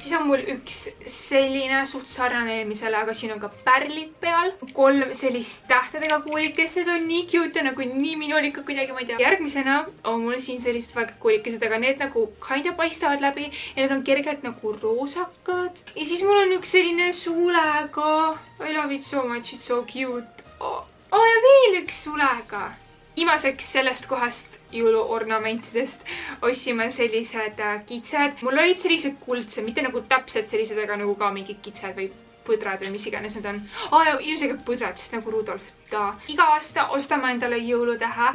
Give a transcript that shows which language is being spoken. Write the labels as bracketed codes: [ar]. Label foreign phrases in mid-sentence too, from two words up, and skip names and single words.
[et] Siis on mul üks selline suht sarnane eelmisele, aga siin on ka pärlid peal. 3 sellist tähtedega kuulikest. Need on nii cute ja nagu nii minulikad kuidagi, ma ei tea. Järgmisena on mul siin sellist valget kuulikesed, aga need nagu kinda paistavad läbi ja need on kergelt nagu roosakad. Ja siis mul on üks selline suulega. [en] I love it so much, it's so cute. [et] Ja veel üks suulega. Viimaseks sellest kohast jõuluornamentidest ostsime sellised kitsed. Mul olid sellised kuldsed, mitte nagu täpselt sellised, aga nagu ka mingid kitsed või põdrad või mis iganes need on. Ja ilmselt põdrad, sest nagu Rudolf. Iga aasta ostame endale jõulutähe.